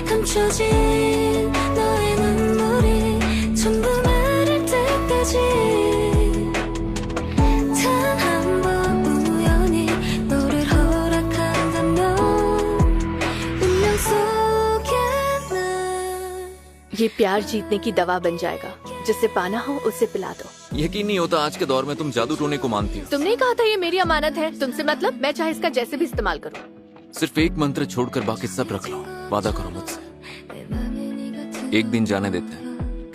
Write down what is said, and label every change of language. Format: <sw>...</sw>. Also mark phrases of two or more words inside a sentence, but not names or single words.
<ko>멈춰진 너의 눈물이 전부 마를 때까지 단 한 번 우연히 너를 허락한다면 운명 속에 난</ko> <hi>ये प्यार जीतने की दवा बन जाएगा। जिसे पाना हो उसे पिला दो। यकीन नहीं होता आज के दौर में तुम जादू टोने को मानती हो। तुमने कहा था ये मेरी अमानत है, तुमसे मतलब मैं चाहे इसका जैसे भी इस्तेमाल करूं। सिर्फ एक मंत्र छोड़कर बाकी सब रख लो। वादा करो मुझसे। एक दिन जाने देते हैं।</hi>